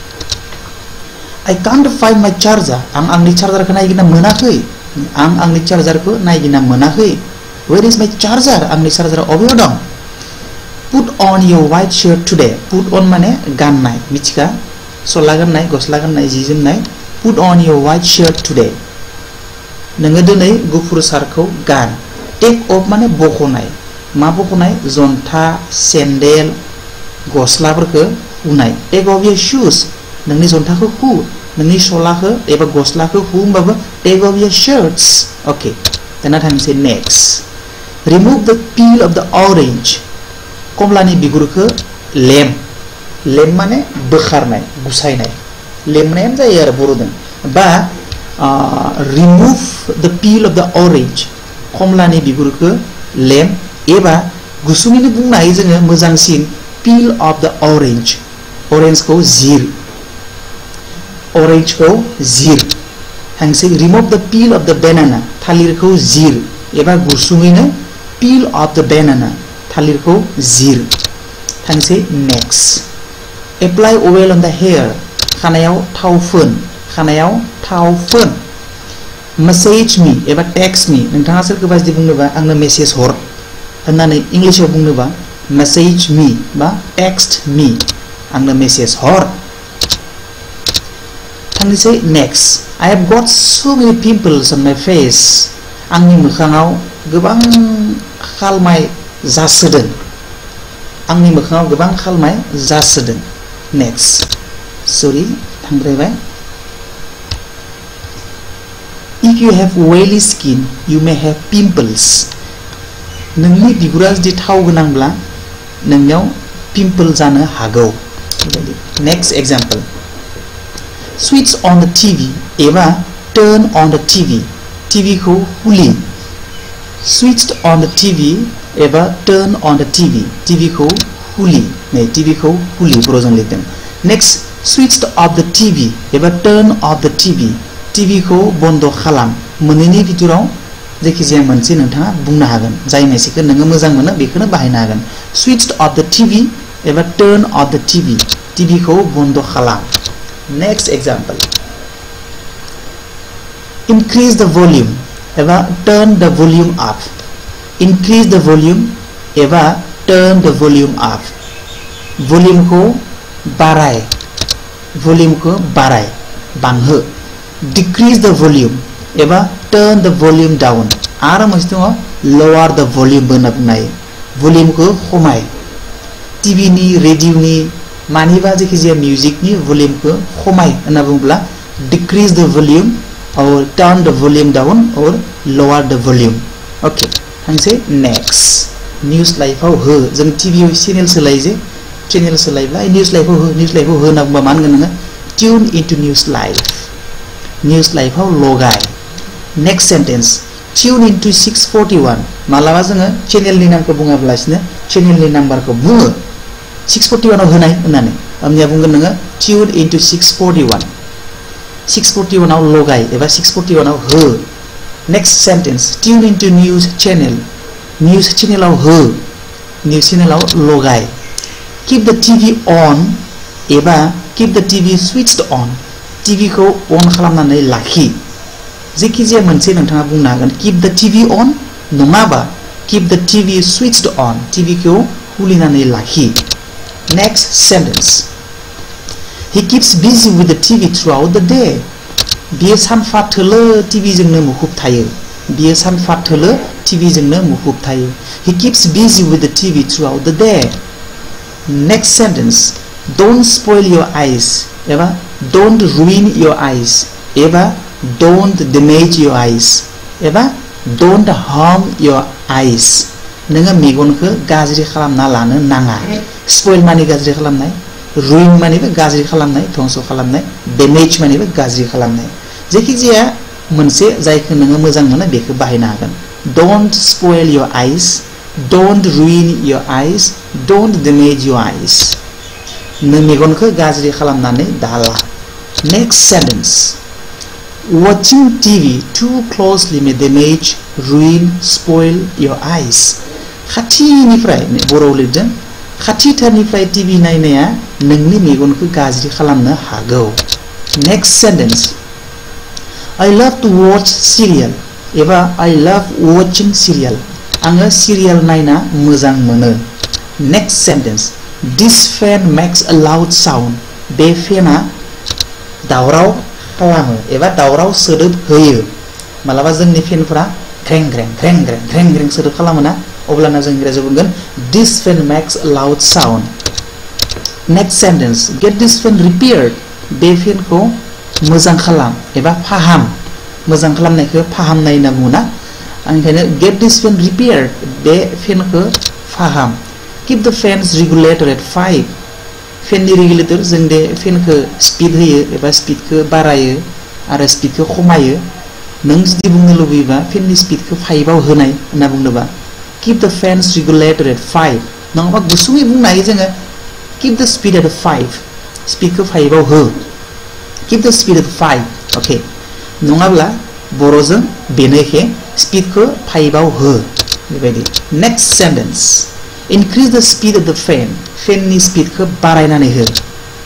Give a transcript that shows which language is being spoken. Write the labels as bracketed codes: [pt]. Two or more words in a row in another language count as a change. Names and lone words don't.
[en] I can't find my charger [brx] आं आंनि चार्जारखौ नागिरना मोनाखै आं आंनि चार्जारखौ नागिरना मोनाखै [en] where is my charger [brx] आंनि चार्जारा अबेयाव दं put [en] on your white shirt today put on [brx] माने गाननाय मिथिखा सला गाननाय गस्ला गाननाय जि जोमनाय [en] put on your white shirt today [brx] नोङो दिनै गुफुर सार्टखौ गान [en] take off [brx] माने बख'नाय मा बख'नाय जन्था सेन्देल गस्लाफोरखौ उनाय [en] take off your shoes [brx] नोंनि जन्थाखौ हु नोंनि सलाखौ एबा गस्लाखौ हु होमबाबो [en] take off your shirts okay [brx] दाना थांसै नेक्स्ट [en] remove the peel of the orange [brx] कमलानि बिगुरखौ लेम माने बोखारनाय गुसायनाय लेमनायानो जायो आरो बर'दों बा [en] remove the peel of the orange [brx] कमलानि बिगुरखौ लेम एबा गुसुङैनो बुंनो हायो जोङो मोजांसिन [en] peel of the orange [brx] orange-खौ जिर हांसै [en] remove the peel of the banana [brx] थालिरखौ जिर एबा गुसुङैनो [en] peel of the banana [brx] थालिरखौ जिर थांसै [en] next apply oil on the hair [brx] खानायाव थाव फोन खानायाव थाव फोन [en] message me [brx] एबा [en] text me [brx] नोंथाङा सोरखौबा जुदि बुंनोबा आंनो मेसेज हर होननानै इंलिशआव बुंनोबा [en] message me [brx] बा [en] text me [brx] आंनो मेसेज हर [en] थांनोसै next I have got so many pimples on my face [brx] आंनि मोखाङाव गोबां खालमाय जासोदों आंनि मोखाङाव गोबां खालमाय जासोदों [en] next sorry थांद्रायबाय If you have oily skin, you may have pimples. [brx] नोंनि बिगुरा जुदि थाव गोनांब्ला नोंनियाव पिम्पल जानो हागौ [en] Next example Switch on the TV एबा turn on the TV TV [brx] खौ खुलि [en] Switched on the TV [brx] एबा [en] turn on the TV TV [brx] खौ खुलि नै TV खौ खुलि बर'जों लिरदों Next [en] switched off the TV [brx] एबा [en] turn off the TV TV [brx] खौ बन्द खालाम मोननैनि भितराव जायखिजाया मोनसे नोंथाङा बुंनो हागोन जाय मोनसेखौ नोङो मोजां मोनो बेखौनो बाहायनो हागोन [en] switched off the TV [brx] एबा [en] turn off the TV TV [brx] खौ बन्द खालाम [en] Next example Increase the volume एबा turn the volume up Increase the volume एबा turn the volume up [brx] Volume खौ बाराय Volume खौ बाराय बांहो [en] Decrease the volume एबा turn the volume [brx] down आरो मोनसे दङ [en] lower the volume [brx] बो होनना बुंनाय volume खौ खमाय TV नि रेडियो नि मानिबा जायखिजाया मिउजिक नि volume खौ खमाय होनना बुङोब्ला [en] decrease the volume or turn the volume down or lower the volume okay थांसै [brx] next news live आव हो जों TV आव चेनेल सोलाय जे चेनेल सोलायब्ला news live आव हो होनना बुंबा मा होनगोन नोङो [en] tune into news live [brx] News live आव लगाय [en] Next sentence Tune into 641 [brx] मालाबा जोङो चेनेलनि नामखौ बुङाब्लासिनो चेनेलनि नाम्बारखौ बुङो 641 आव होनाय होननानै आमनिया बुंगोन नोङो [en] Tune into 641 [brx] 641 आव लगाय एबा 641 आव हो [en] Next sentence Tune into news channel News channel [brx] आव हो [en] News channel [brx] आव लगाय [en] Keep the TV on एबा Keep the TV switched on TV [brx] खौ on खालामनानै लाखि जेखिजाया मोनसे नोंथाङा बुंनो हागोन [en] keep the TV on नङाबा keep the TV switched on TV [brx] खौ खुलिनानै लाखि [en] Next sentence He keeps busy with the TV throughout the day [brx] बियो सानफा थोलो TV जोंनो मुखुब थायो बियो सानफा थोलो TV जोंनो मुखुब थायो [en] He keeps busy with the TV throughout the day Next sentence Don't spoil your eyes एबा don't ruin your eyes एबा don't damage your eyes एबा don't harm your eyes नोङो [brx] मेगनखौ गाज्रि खालामना लानो नाङा spoil माने गाज्रि खालामनाय ruin मानेबो गाज्रि खालामनाय धंस खालामनाय damage मानेबो गाज्रि खालामनाय जेखिजाया मोनसे जायखौ नोङो मोजां मोनो बेखौ बाहायनो हागोन [en] don't spoil your eyes don't ruin your eyes don't damage your eyes [brx] नों मेगनखौ गाज्रि खालामनानै दाला [en] Next sentence Watching TV too closely may damage, ruin, spoil your eyes [brx] खाथिनिफ्राय बर'आव लिरदों खाथिथारनिफ्राय TV नायनाया नोंनि मेगनखौ गाज्रि खालामनो हागौ [en] Next sentence I love to watch serial [brx] एबा [en] I love watching serial [brx] आङो serial नायना मोजां मोनो [en] Next sentence This fan makes a loud sound [brx] बे फेना दावराव खालामो एबा दावराव सोदोब होयो मालाबा जोंनि फेनफोरा ख्रें ख्रें ख्रें ख्रें ख्रें ख्रें सोदोब खालामोना अब्लाना जों इंराजियाव बुंगोन [en] This fan makes a loud sound Next sentence Get this fan repaired [brx] बे फेनखौ मोजां खालाम एबा फाहाम मोजां खालामनायखौ फाहामनाय होनना बुङोना ओंखायनो [en] Get this fan repaired [brx] बे फेनखौ फाहाम [en] Keep the fans regulator at 5 [brx] फेननि रेगुलेटर जों दे फेनखौ स्पिड होयो एबा स्पिडखौ बारायो आरो स्पिडखौ खमायो नों जुदि बुंनो लुबैबा फेननि स्पिडखौ 5 आव होनाय होनना बुंनोबा [en] keep the fans regulator at 5 [brx] नङाबा गुसुङै बुंनो हायो जोङो [en] keep the speed at 5 [brx] स्पिडखौ 5 आव हो [en] keep the speed at 5 [brx] ओके नङाब्ला बर'जों बेनो एखे स्पिडखौ 5 आव हो बेबायदि [en] next sentence increase the speed of the fan [brx] फेननि स्पिडखौ बारायनानै हो